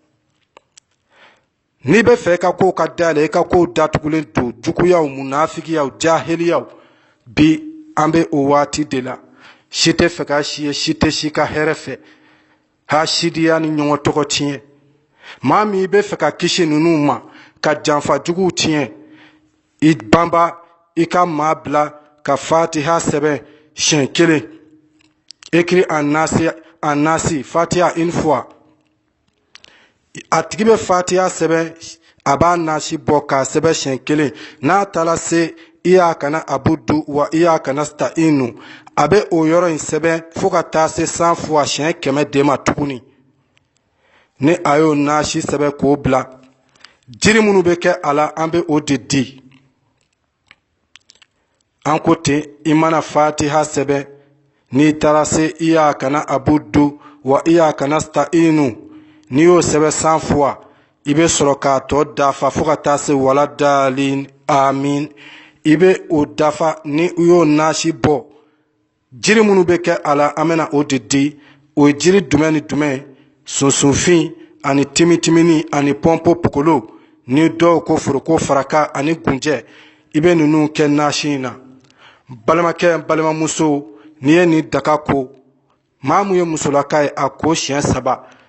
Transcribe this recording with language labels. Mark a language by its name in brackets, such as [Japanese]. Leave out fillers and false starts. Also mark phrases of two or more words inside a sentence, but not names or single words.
[Bambara] n'i bɛ fɛ i ka kow ka dayɛlɛ i ka kow datugulen don juguyaw munafigiyaw jahiliyaw bi an bɛ o waati de la si tɛ fɛ ka si ye si tɛ si ka hɛrɛ fɛ hasidiya ni ɲɔgɔn tɔgɔ tiɲɛ maa min i bɛ fɛ ka kisi ninnu ma ka janfa juguw tiɲɛ i banba i ka maa bila ka fatiha sɛbɛn siɲɛ kelen [French] écrit en [Bambara] nasi fatiha [French] une fois [Bambara] a tigi bɛ fatiha sɛbɛn a b'a nasi bɔ k'a sɛbɛn siɲɛ kelen n'a taara se [Arabic] إياك نعبد وإياك نستعين [Bambara] a bɛ o yɔrɔ in sɛbɛn fo ka taa se 100 fois siɲɛ 100 de ma tuguni ni a y'o nasi sɛbɛn k'o bila jiri minnu bɛ kɛ a la an bɛ o de di an ko ten i mana fatiha sɛbɛn n'i taara se [Arabic] إياك نعبد وإياك نستعين [Bambara] n'i y'o sɛbɛn 100 fois i bɛ sɔrɔ k'a tɔ dafa fo ka taa se [Arabic] ولا الضالين آمين [Bambara] i bɛ o dafa ni u y'o nasi bɔ jiri minnu bɛ kɛ a la an bɛna o de di o ye jiri jumɛn ni jumɛn sunsunfin ani timitimini ani pɔnpo pokolo ni dɔw ko foroko faraka ani gunjɛ i bɛ ninnu kɛ nasi in na balimakɛ balimamuso n'i ye nin daga ko maa mun ye musolaka ye a ko siɲɛ 3